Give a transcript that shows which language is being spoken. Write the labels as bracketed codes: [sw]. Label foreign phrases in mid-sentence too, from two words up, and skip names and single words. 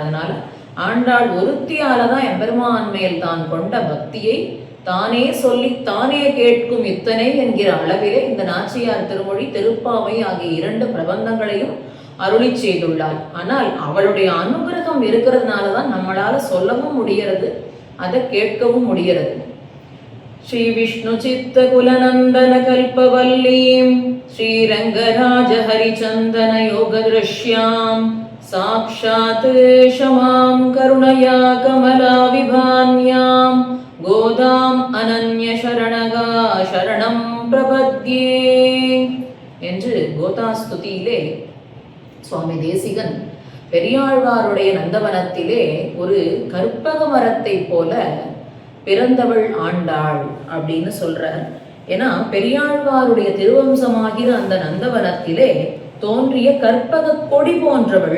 [ta] அதனால ஆண்டாள் ஒருத்தியாலதான் எம்பெருமான் மேல் தான் கொண்ட பக்தியை தானே சொல்லி தானே கேட்கும் இத்தனை என்கிற அளவிலே இந்த நாச்சியார் திருமொழி, திருப்பாவை ஆகிய 2 பிரபந்தங்களையும் அருளி செய்துள்ளார். ஆனால் அவளுடைய அனுகிரகம் இருக்கிறதுனாலதான் நம்மளால சொல்லவும் முடிகிறது, அதை கேட்கவும் முடிகிறது. [sa] श्री विष्णु चित्त कुलनंदन कल्पवल्लीं श्रीरंगराज हरिचंदन योग दृश्यां साक्षात् क्षमां करुणया कमला विभान्यां गोदाम् अनन्य शरणगा शरणं प्रपद्ये [ta] என்று கோதாஸ்துதியிலே சுவாமி தேசிகன் பெரியாழ்வாருடைய நந்தவனத்திலே ஒரு கற்பக மரத்தை போல பிறந்தவள் ஆண்டாள் அப்படின்னு சொல்றார். ஏன்னா பெரியாழ்வாருடைய திருவம்சமாகிற அந்த நந்தவனத்திலே தோன்றிய கற்பக கொடி போன்றவள்.